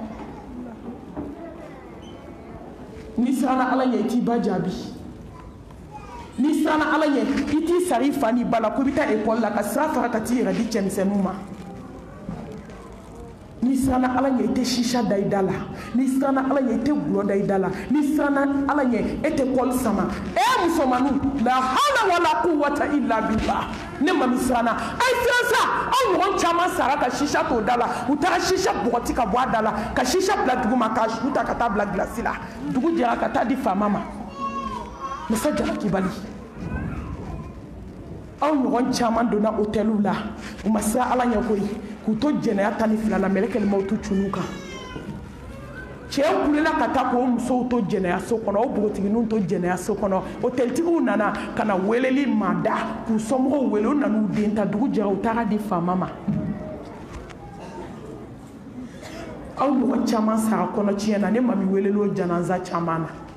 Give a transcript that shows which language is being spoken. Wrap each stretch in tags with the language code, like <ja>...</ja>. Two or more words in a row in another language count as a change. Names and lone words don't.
<bm>ni siranna ala ɲɛ i t'i ba jaabi ni siranna ala ɲɛ i t'i sara i fa n'i ba la ko i bɛ taa école la ka sira fara ka t'i yɛrɛ di cɛmisɛnninw ma ni siranna ala ɲɛ i tɛ shisha da i da la ni siranna ala ɲɛ i tɛ gulɔ da i da la ni siranna ala ɲɛ e tɛ kɔli sama musomaninw la</bm> <ar>حولا ولا قوة إلا بالله</ar> <bm>ne ma min siranna a ye siran sa aw ɲɔgɔn caman sara ka shisha t'o da la u taara shisha bɔgɔti ka bɔ a da la ka shisha bila dugu ma k'a su ta ka taa bila gilasi la dugu jɛra ka taa di faama ma masa jalakibali aw ɲɔgɔn caman donna hôteliw la u ma siran ala ɲɛ koyi k'u to jɛnɛya 12 la mɛlɛkɛlimaw t'u cunnu kan cɛw kulela ka taa k'o musow to jɛnɛyaso kɔnɔ o npogotigininw to jɛnɛyaso kɔnɔ hôtelitigiw nana ka na weleli manda k'u somɔgɔw wele u nan'u den ta dugu jɛra u taara di faama ma aw ɲɔgɔn caman sara kɔnɔ tiɲɛ na ne mami weleli o janaza caman na</bm>